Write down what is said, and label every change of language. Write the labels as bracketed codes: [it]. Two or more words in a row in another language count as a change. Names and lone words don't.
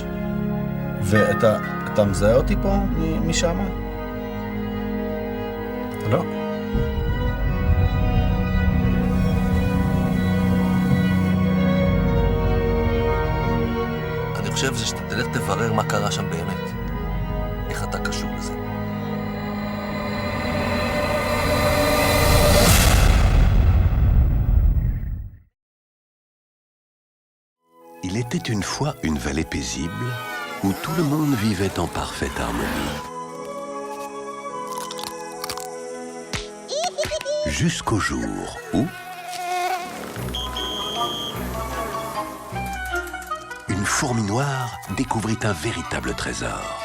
[he] ואתה מזהה אותי פה משם? לא. אני חושב שאתה תלך תברר מה קרה שם באמת. איך אתה קשור לזה. [fr] Il était une fois une vallée paisible où tout le monde vivait en parfaite harmonie. Jusqu'au jour où une fourmi noire découvrit un véritable trésor.